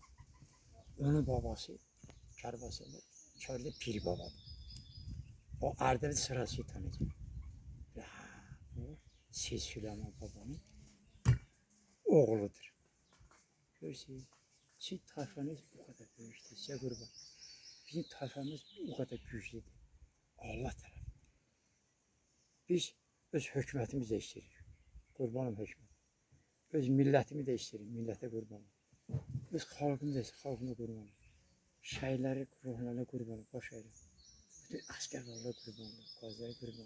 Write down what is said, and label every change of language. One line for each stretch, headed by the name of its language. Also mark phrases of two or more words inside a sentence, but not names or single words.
Azerbaijani: Onun babası Kərbasada Çayırda Piri Babadır. O Ərdəbil sırası tanıyacaq. Seyyid Süleyman babanın oğludur.
Turkish: Görürsünüz, sizin tayfanız bu kadar büyüktür, size kurban. Bizim tayfamız bu kadar güçlüdür. Allah tarafından.
Azerbaijani: Biz öz hökumətimizi də istəyirik. Qurbanım hökumət. Öz millətimi də istəyirik, millətə qurbanım. Öz xalqımı da istəyirik, xalqıma qurbanım. Şəhidləri, ruhlarına qurbanım, baş əyrim. Bütün əsgərlərlə qurbanım, qaziləri qurbanım.